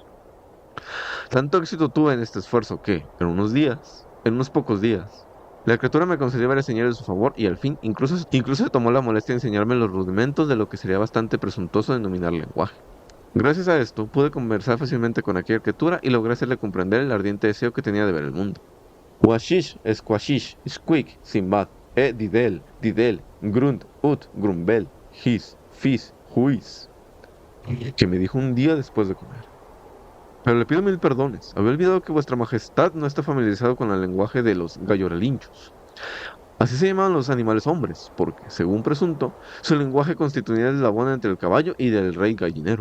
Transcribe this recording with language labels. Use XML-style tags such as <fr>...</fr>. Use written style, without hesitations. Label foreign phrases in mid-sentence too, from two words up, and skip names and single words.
<es>Tanto éxito tuve en este esfuerzo que, en unos pocos días, la criatura me concedió varias señales de su favor y al fin incluso se tomó la molestia de enseñarme los rudimentos de lo que sería bastante presuntuoso denominar lenguaje. Gracias a esto, pude conversar fácilmente con aquella criatura y logré hacerle comprender el ardiente deseo que tenía de ver el mundo. Washish, Squashish, Squeak, Simbad, Didel, Didel, Grunt, Grumbel, His, Fis, Huis, que me dijo un día después de comer. Pero le pido mil perdones. Había olvidado que vuestra majestad no está familiarizado con el lenguaje de los gallorelinchos. Así se llamaban los animales hombres, porque, según presunto, su lenguaje constituía el eslabón entre el caballo y del rey gallinero.</es>